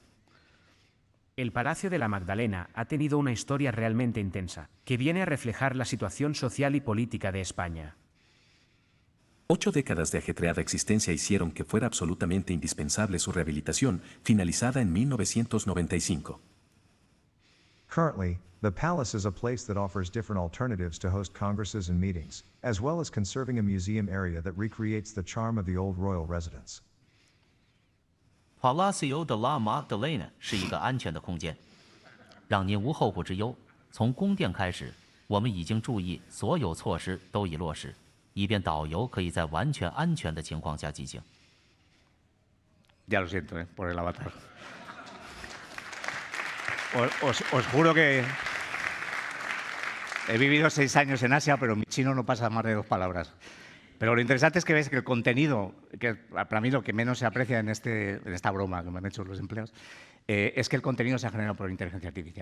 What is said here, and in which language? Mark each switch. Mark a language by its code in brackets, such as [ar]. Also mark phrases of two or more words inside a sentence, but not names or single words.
[es] El Palacio de la Magdalena ha tenido una historia realmente intensa, que viene a reflejar la situación social y política de España. 8 décadas de ajetreada existencia hicieron que fuera absolutamente indispensable su rehabilitación, finalizada en 1995. [en] Currently, the palace is a place that offers different alternatives to host congresses and meetings, as well as conserving a museum area that recreates the charm of the old royal residence. [zh] Palacio de la Magdalena 是一个安全的空间，让您无后顾之忧。从宫殿开始，我们已经注意所有措施都已落实，以便导游可以在完全安全的情况下进行。 [es] Ya lo siento, por el avatar. Os juro que he vivido 6 años en Asia, pero mi chino no pasa más de 2 palabras. Pero lo interesante es que veis que el contenido, que para mí lo que menos se aprecia en esta broma que me han hecho los empleados, es que el contenido se ha generado por inteligencia artificial.